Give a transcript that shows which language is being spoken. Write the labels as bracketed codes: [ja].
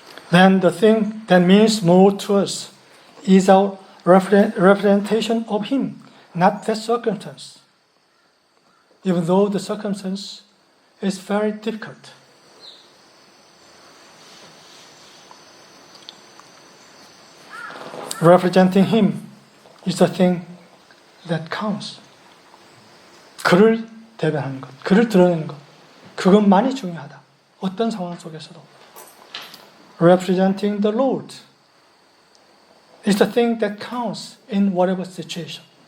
[en] Then the thing that means more to us is our representation of Him, not that circumstance. Even though the circumstance is very difficult. Representing Him is the thing that counts. [ko] 그를 대변하는 것, 그를 드러내는 것, 그것만이 중요하다. 어떤 상황 속에서도. [en] Representing the Lord is the thing that counts in whatever situation.